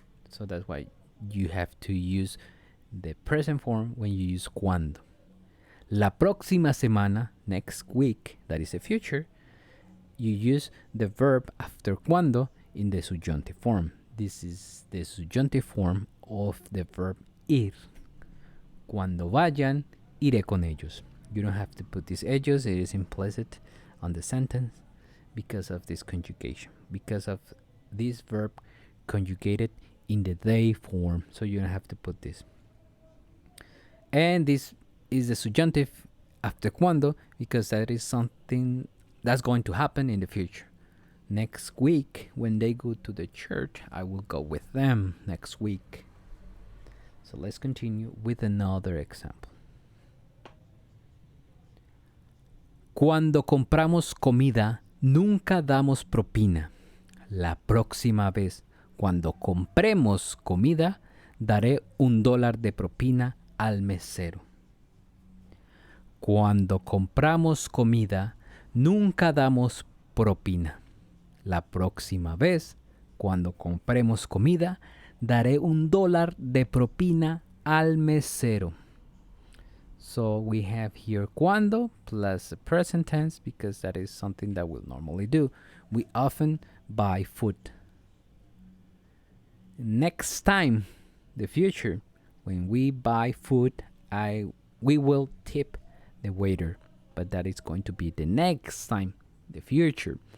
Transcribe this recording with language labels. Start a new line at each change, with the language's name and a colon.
English: So that's why you have to use the present form when you use cuando.
Spanish: La próxima semana,
English: next week, that is the future, you use the verb after cuando in the subjunctive form. This is the subjunctive form of the verb ir.
Spanish: Cuando vayan, iré con ellos.
English: You don't have to put these ellos, it is implicit on the sentence because of this conjugation, because of this verb conjugated in the they form, so you don't have to put this. And this is the subjunctive after cuando because that is something that's going to happen in the future. Next week, when they go to the church, I will go with them next week. So let's continue with another example.
Spanish: Cuando compramos comida, nunca damos propina. La próxima vez, cuando compremos comida, daré $1 de propina al mesero. Cuando compramos comida, nunca damos propina. La próxima vez, cuando compremos comida, daré $1 de propina al mesero.
English: So we have here cuando plus the present tense because that is something that we'll normally do. We often buy food. Next time, the future, when we buy food, we will tip the waiter, but that is going to be the next time, the future.